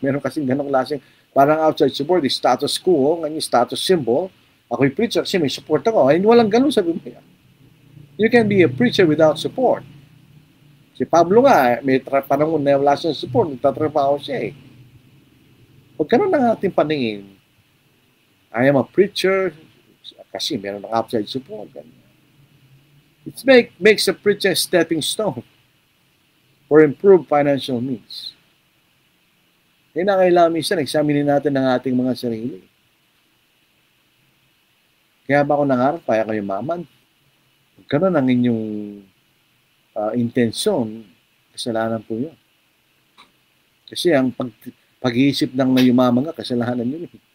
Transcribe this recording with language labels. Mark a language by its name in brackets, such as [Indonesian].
[Filipino] Meron kasing ganong klaseng, parang outside support is status quo, ngayon status symbol. Ako'y preacher kasi may support ako. Ay, walang ganon sa Biblia. You can be a preacher without support. Si Pablo nga, may panahon na wala siyang support, nagtatrabaho siya eh. Huwag ganon ang ating paningin. [English] I am a preacher kasi meron ng outside support. It makes a preacher a stepping stone for improved financial needs. [Filipino] Kaya na kailangan minsan, examinin natin ang ating mga sarili. Kaya ba ako nangarap, kaya kayo maman? Ganun ang inyong intensyon, kasalanan po yun. Kasi ang pag-iisip ng na yumaman ka, kasalanan yun.